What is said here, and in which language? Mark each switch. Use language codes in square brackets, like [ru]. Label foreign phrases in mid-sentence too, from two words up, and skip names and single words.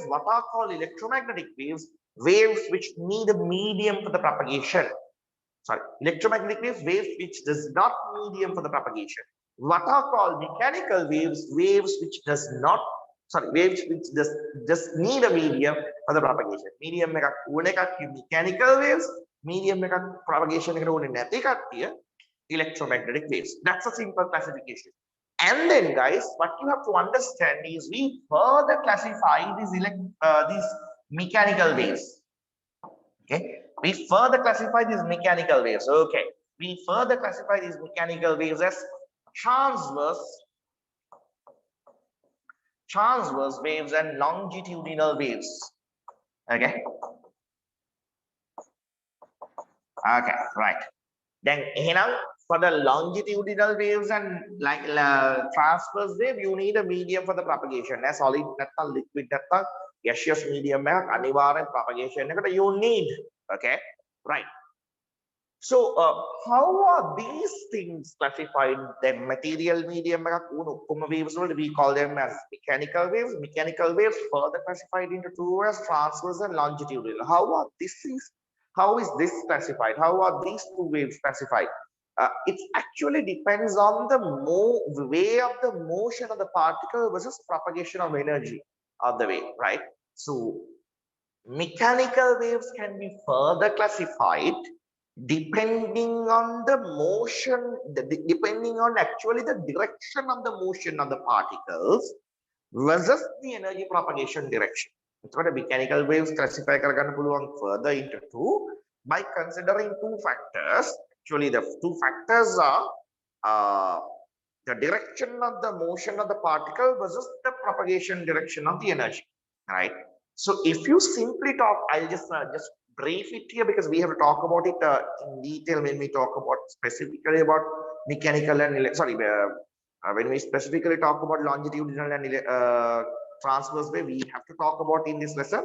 [en] What are called electromagnetic waves? Waves which need a medium for the propagation. Sorry, electromagnetic waves, waves which does not medium for the propagation. What are called mechanical waves? Waves which does not, sorry, waves which just need a medium for the propagation. [si] Medium එකක් ඕන එකක් [en] mechanical waves, [si] medium එකක් propagation එකට ඕනේ නැති කට්ටිය [en] electromagnetic waves. That's a simple classification. And then guys, what you have to understand is we further classify these mechanical waves. Okay, we further classify these mechanical waves. Okay, we further classify these mechanical waves as transverse waves and longitudinal waves. Okay, right. Then for the longitudinal waves and like transverse wave, you need a medium for the propagation. As solid නැත්නම් liquid නැත්නම් gaseous medium [si] එකක් අනිවාර්යෙන් [en] propagation එකට you need. Okay, right. So how are these things classified? Then material medium [si] එකක් වුණු ඔක්කොම [en] waves වලට we call them as mechanical waves. Mechanical waves further classified into two as transverse and longitudinal. How is this classified? How are these two waves classified? It actually depends on the way of the motion of the particle versus propagation of energy of the wave, right? So mechanical waves can be further classified depending on the motion, depending on actually the direction of the motion of the particles versus the energy propagation direction. එතකොට mechanical waves classify [si] කරගන්න පුළුවන් [en] further into two by considering two factors. Actually the two factors are the direction of the motion of the particle versus the propagation direction of the energy, right? So if you simply talk, I'll just brief it here because we have to talk about it in detail when we talk about specifically about mechanical and when we specifically talk about longitudinal and transverse wave, we have to talk about in this lesson.